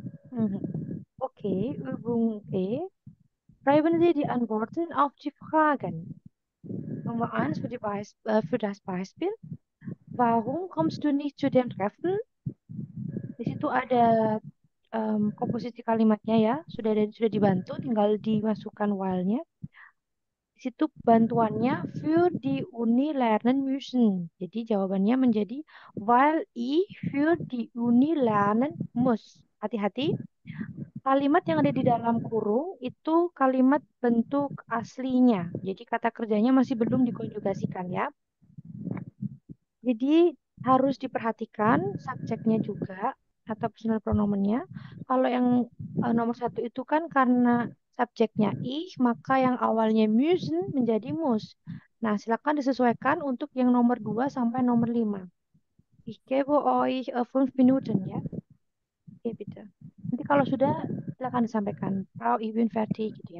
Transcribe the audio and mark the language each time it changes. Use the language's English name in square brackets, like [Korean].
[German] Mhm. Okay, Übung B. Schreiben Sie die Antworten auf die Fragen. Nummer 1 für das Beispiel. Warum kommst du nicht zu dem Treffen? [Indonesian] Di situ ada komposisi kalimatnya ya, sudah dibantu, tinggal dimasukkan while-nya. Di situ bantuannya [German] für die Uni lernen müssen. [Indonesian] Jadi jawabannya menjadi [German] weil ich für die Uni lernen muss. [Indonesian] Hati-hati, kalimat yang ada di dalam kurung itu kalimat bentuk aslinya. Jadi kata kerjanya masih belum dikonjugasikan ya. Jadi harus diperhatikan subjeknya juga atau personal pronomennya. Kalau yang nomor satu itu kan karena subjeknya ich, maka yang awalnya müssen menjadi muss. Nah, silakan disesuaikan untuk yang nomor 2 sampai nomor 5. [German] Ich gebe euch 5 Minuten ya. Oke, bitte. [Indonesian] Nanti kalau sudah silakan disampaikan. Frau, [German] ich bin fertig [Indonesian] gitu ya.